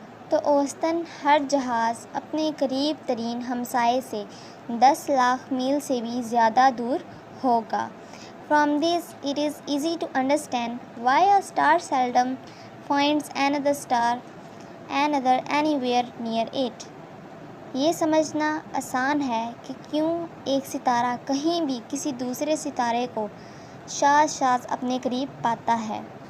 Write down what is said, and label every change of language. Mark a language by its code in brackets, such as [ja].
[ur] تو اوسطاً ہر جہاز اپنے قریب ترین ہمسائے سے 10 لاکھ میل سے بھی زیادہ دور ہوگا. [en] From this it is easy to understand why a star seldom finds another anywhere near it. [ur] یہ سمجھنا آسان ہے کہ کیوں ایک ستارہ کہیں بھی کسی دوسرے ستارے کو شاذ اپنے قریب پاتا ہے.